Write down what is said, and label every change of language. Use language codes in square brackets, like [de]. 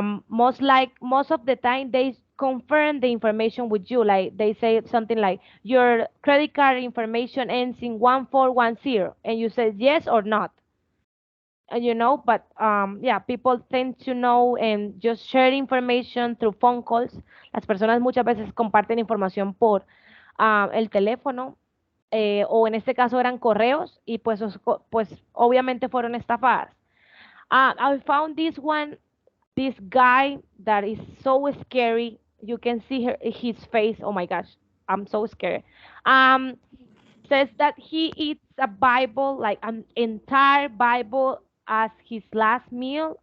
[en] Most of the time they confirm the information with you, like they say something like your credit card information ends in 1410, and you say yes or not. But yeah, people tend to know and just share information through phone calls. [es] Las personas muchas veces comparten información por el teléfono, o en este caso eran correos, y pues, pues obviamente fueron estafadas. [en] I found this one, this guy that is so scary. You can see his face. Oh my gosh, I'm so scared. Um, Says that he eats a Bible, like an entire Bible, as his last meal.